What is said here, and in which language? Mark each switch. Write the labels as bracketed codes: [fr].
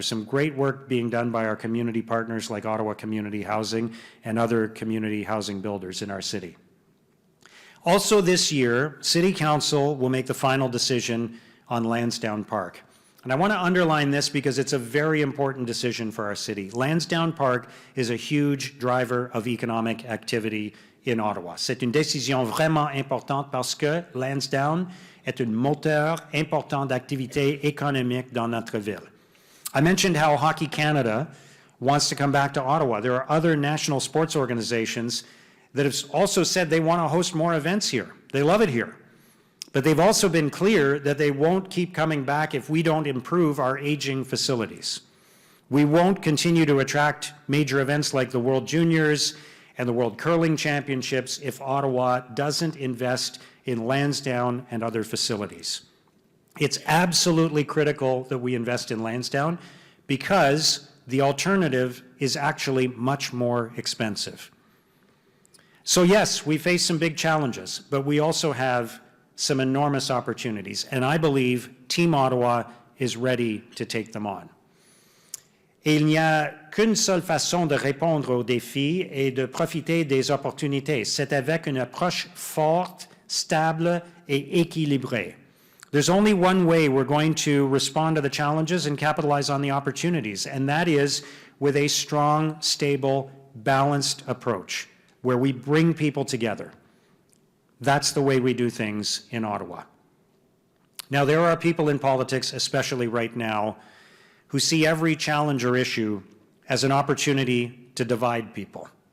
[en] There's some great work being done by our community partners like Ottawa Community Housing and other community housing builders in our city. Also this year, City Council will make the final decision on Lansdowne Park. And I want to underline this because it's a very important decision for our city. Lansdowne Park is a huge driver of economic activity in Ottawa. [fr] C'est une décision vraiment importante parce que Lansdowne est un moteur important d'activité économique dans notre ville. [en] I mentioned how Hockey Canada wants to come back to Ottawa. There are other national sports organizations that have also said they want to host more events here. They love it here. But they've also been clear that they won't keep coming back if we don't improve our aging facilities. We won't continue to attract major events like the World Juniors and the World Curling Championships if Ottawa doesn't invest in Lansdowne and other facilities. It's absolutely critical that we invest in Lansdowne because the alternative is actually much more expensive. So yes, we face some big challenges, but we also have some enormous opportunities, and I believe Team Ottawa is ready to take them on. [fr] Et il n'y a qu'une seule façon de répondre aux défis et de profiter des opportunités. C'est avec une approche forte, stable et équilibrée. [en] There's only one way we're going to respond to the challenges and capitalize on the opportunities, and that is with a strong, stable, balanced approach where we bring people together. That's the way we do things in Ottawa. Now, there are people in politics, especially right now, who see every challenge or issue as an opportunity to divide people.